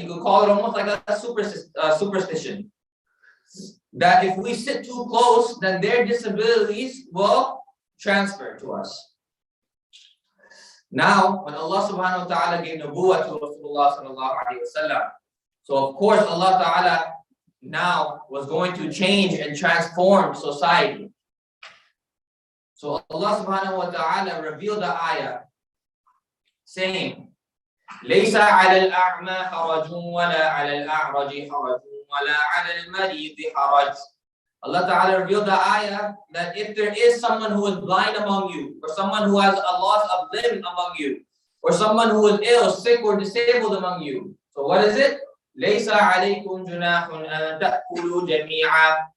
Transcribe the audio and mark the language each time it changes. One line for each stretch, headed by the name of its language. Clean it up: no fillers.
English: You could call it almost like a superstition. That if we sit too close, then their disabilities will transfer to us. Now, when Allah subhanahu wa ta'ala gave nubuwwah to Rasulullah sallallahu alaihi wasallam, so of course Allah ta'ala now was going to change and transform society. So Allah subhanahu wa ta'ala revealed the ayah saying,
Arabic: لَيْسَ عَلَى الْأَعْمَى حَرَجٌ وَلَا عَلَى الْأَعْرَجِ حَرَجٌ وَلَا عَلَى الْمَرِيضِ حَرَجٌ.
English: Allah ta'ala revealed the ayah that if there is someone who is blind among you, or someone who has a loss of limb among you, or someone who is ill, sick, or disabled among you. So what is it?
Arabic: لَيْسَ عَلَيْكُمْ جُنَاحٌ أَن تَأْكُلُوا جَمِيعًا.